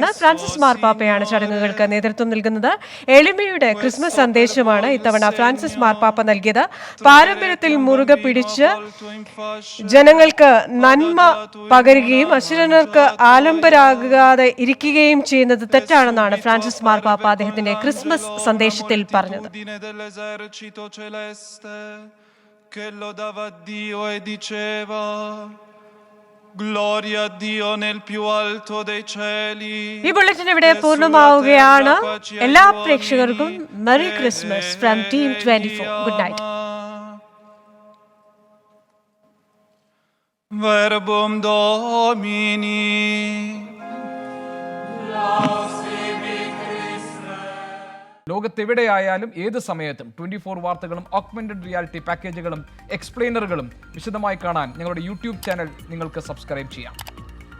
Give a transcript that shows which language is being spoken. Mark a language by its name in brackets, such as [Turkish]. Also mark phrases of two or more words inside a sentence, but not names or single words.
[Malayalam] ഫ്രാൻസിസ് മാർപ്പാപ്പയാണ് ചടങ്ങുകൾക്ക് നേതൃത്വം നൽകുന്നത്. എളിമയുടെ ക്രിസ്മസ് സന്ദേശമാണ് ഇത്തവണ ഫ്രാൻസിസ് മാർപ്പാപ്പ നൽകിയത്. പാരമ്പര്യത്തിൽ മുറുകെ പിടിച്ച് ജനങ്ങൾക്ക് നന്മ പകരുകയും അശരണർക്ക് ആലംബരാകാതെ ഇരിക്കുകയും ചെയ്യുന്നത് തെറ്റാണെന്നാണ് ഫ്രാൻസിസ് മാർപ്പാപ്പ അദ്ദേഹത്തിന്റെ ക്രിസ്മസ് സന്ദേശത്തിൽ പറഞ്ഞത്. [Italian] che lodava Dio e diceva Gloria a Dio nel più alto dei cieli. [Malayalam] ഈ ബുള്ളറ്റിൻ ഇവിടെ പൂർണ്ണമാവുകയാണ്. എല്ലാ പ്രേക്ഷകർക്കും [English] Merry Christmas from Team 24. Good night. [Latin] Verbum Domini. [Malayalam] ലോകത്തെവിടെയായാലും ഏത് സമയത്തും 24 വാർത്തകളും [English] augmented reality [Malayalam] പാക്കേജുകളും എക്സ്പ്ലെയിനറുകളും വിശദമായി കാണാൻ ഞങ്ങളുടെ [English] YouTube channel [Malayalam] നിങ്ങൾക്ക് സബ്സ്ക്രൈബ് ചെയ്യാം.